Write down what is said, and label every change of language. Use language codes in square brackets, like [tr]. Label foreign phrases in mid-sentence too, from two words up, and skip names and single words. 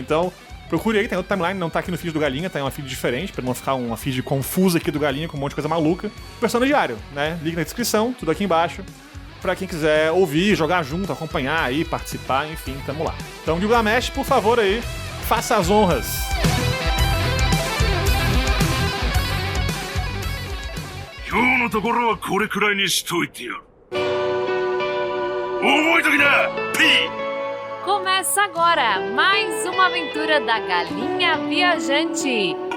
[pt] Então, procure aí, tem outro timeline, não tá aqui no feed do Galinha, tá em uma feed diferente, pra não ficar uma feed confusa aqui do Galinha com um monte de coisa maluca. Persona Diário, né? Link na descrição, tudo aqui embaixo, pra quem quiser ouvir, jogar junto, acompanhar aí, participar, enfim, tamo lá. Então, Gilgamesh, por favor aí, faça as honras. [ja] 今日のところはこれくらいにしといてやる。覚えときな、P! [pt] Começa agora mais uma aventura da Galinha Viajante.